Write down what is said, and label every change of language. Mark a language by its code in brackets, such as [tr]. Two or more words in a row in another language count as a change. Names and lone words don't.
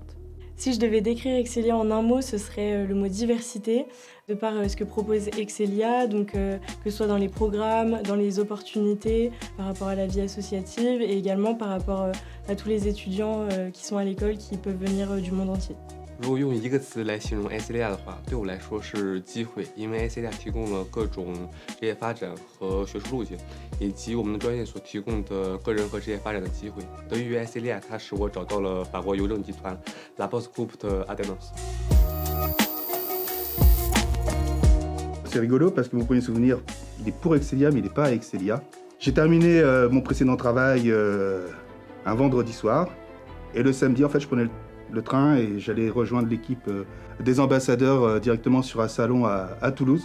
[fr] Si je devais décrire Excelia en un mot, ce serait le mot diversité, de par ce que propose Excelia, donc que ce soit dans les programmes, dans les opportunités, par rapport à la vie associative et également par rapport à tous les étudiants qui sont à l'école, qui peuvent venir du monde entier. [zh] 如果用一个词来形容 Excelia 的话，对我来说是机会，因为 Excelia 提供了各种职业发展和学术路径，以及我们的专业所提供的个人和职业发展的机会。得益于 Excelia， 它使我找到了法国邮政集团 La Poste Groupe d'Alternance。 [fr] C'est rigolo parce que mon premier souvenir, il est pour Excelia, mais il n'est pas à Excelia. J'ai terminé mon précédent travail un vendredi soir, et le samedi, en fait, je prenais le train et j'allais rejoindre l'équipe des ambassadeurs directement sur un salon à Toulouse.